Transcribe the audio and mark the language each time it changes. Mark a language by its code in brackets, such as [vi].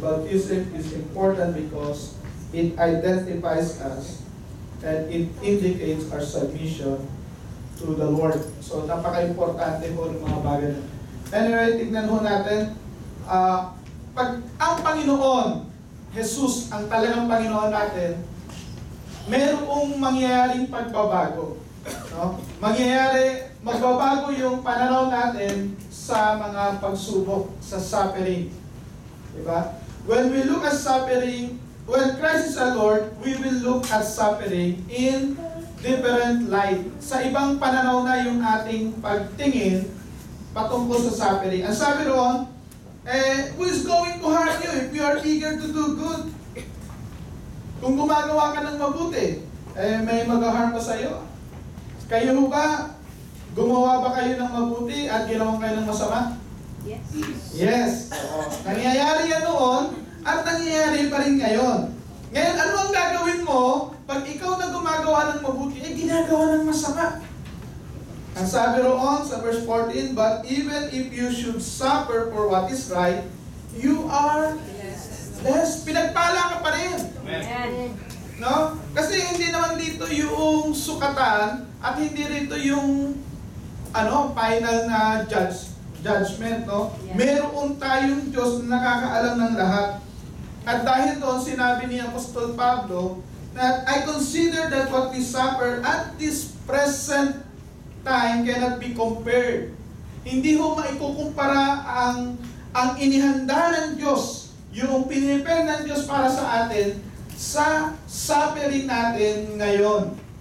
[en] Baptism is important because it identifies us and it indicates our submission to the Lord. [tl] So napaka-importante po ng mga bagay na. Anyway, tignan ho natin, pag ang Panginoon, Jesus, ang talagang Panginoon natin, mayroong mangyayaring pagbabago. No? Magbabago yung pananaw natin sa mga pagsubok, sa suffering. Diba? [en] When we look at suffering, when Christ is our Lord, we will look at suffering in different light. [tl] Sa ibang pananaw na yung ating pagtingin patungkol sa suffering. Ang sabi roon, [en] who is going to harm you if you are eager to do good? [tl] Kung gumagawa ka ng mabuti, may mag-harm pa sa iyo. Kayo ba, gumawa ba kayo ng mabuti at ginawa kayo ng masama? [en] Yes. [tl] Yes. Nangyayari yan noon at nangyayari pa rin ngayon. Ngayon, ano ang gagawin mo pag ikaw na gumagawa ng mabuti, ginagawa ng masama? Ang sabi roon sa verse 14, [en] but even if you should suffer for what is right, you are blessed. [tl] Pinagpala ka pa rin. Amen. No? Kasi hindi naman dito yung sukatan at hindi rito yung final na judgment, no? [en] Yeah. [tl] Meron tayong Diyos na nakakaalam ng lahat. At dahil doon sinabi ni Apostol Pablo [en] that I consider that what we suffer at this present time cannot be compared. [tl] Hindi ho maikukumpara ang inihanda ng Diyos, yung pinipend ng Diyos para sa atin, sa suffering natin ngayon.